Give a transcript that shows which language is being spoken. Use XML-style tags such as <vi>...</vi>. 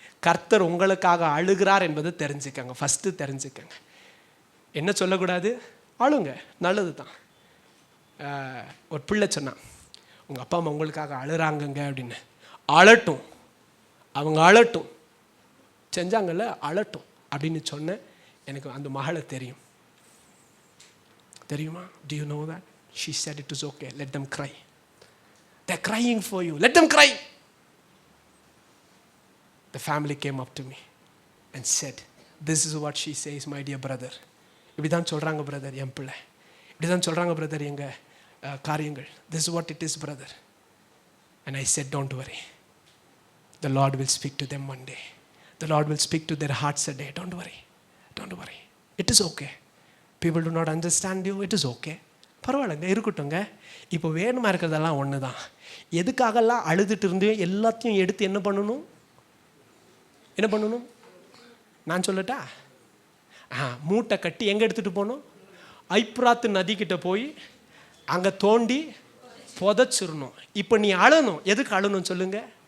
<ta>கர்த்தர் உங்களுக்காக அழுகிறார் என்பதை தெரிஞ்சுக்கங்க. ஃபர்ஸ்ட் தெரிஞ்சுக்கங்க. என்ன சொல்லக்கூடாது? அழுங்க, நல்லது தான். ஒரு பிள்ளை சொன்னான், உங்கள் அப்பா அம்மா உங்களுக்காக அழுறாங்கங்க அப்படின்னு. அழட்டும், அவங்க அழட்டும், செஞ்சாங்கல்ல அழட்டும் அப்படின்னு சொன்னேன். எனக்கு அந்த மகளை தெரியுமா?</ta> <en>Do you know that? She said it is okay, let them cry. They're crying for you, let them cry. The family came up to me and said, this is what she says, my dear brother.</en> <ta>இப்படி தான் சொல்கிறாங்க brother என் பிள்ளை, இப்படி தான் சொல்கிறாங்க brother எங்கள் காரியங்கள்.</ta> <en>This is what it is brother. And I said, don't worry, the Lord will speak to them one day. The Lord will speak to their hearts a day. Don't worry, it is okay. People do not understand you, it is okay.</en> <ta>பரவாயில்லைங்க, இருக்கட்டும்ங்க. இப்போ வேணுமா இருக்கிறதெல்லாம் ஒன்று தான். எதுக்காகலாம் அழுதுட்டு இருந்து எல்லாத்தையும் எடுத்து என்ன பண்ணணும் நான் சொல்லட்டா? மூட்டை கட்டி எங்கே எடுத்துகிட்டு போகணும்? ஐப்ராத்து நதிக்கிட்ட போய் அங்கே தோண்டி புதைச்சிடணும். இப்போ நீ அழணும். எதுக்கு அழணும் சொல்லுங்க?</ta>